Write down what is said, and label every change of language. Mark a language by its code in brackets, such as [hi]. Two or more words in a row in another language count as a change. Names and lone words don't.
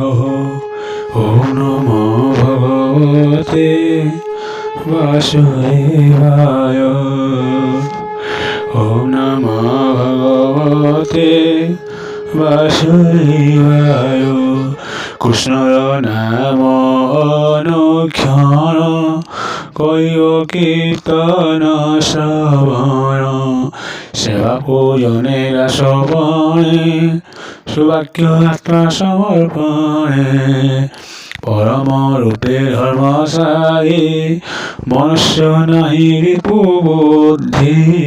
[sa] ओम नमो भगवते वासुदेवाय। ओम नमो भगवते वासुदेवाय। [bn] কৃষ্ণর নাম অনুক্ষণ কৈব কীর্তন শ্রবণ সেবা পূজনে শ্রবণে সুবাক্য আত্মা সমর্পণে পরম রূপে ধর্মসারী মনুষ্য নাহি রিপু বুদ্ধি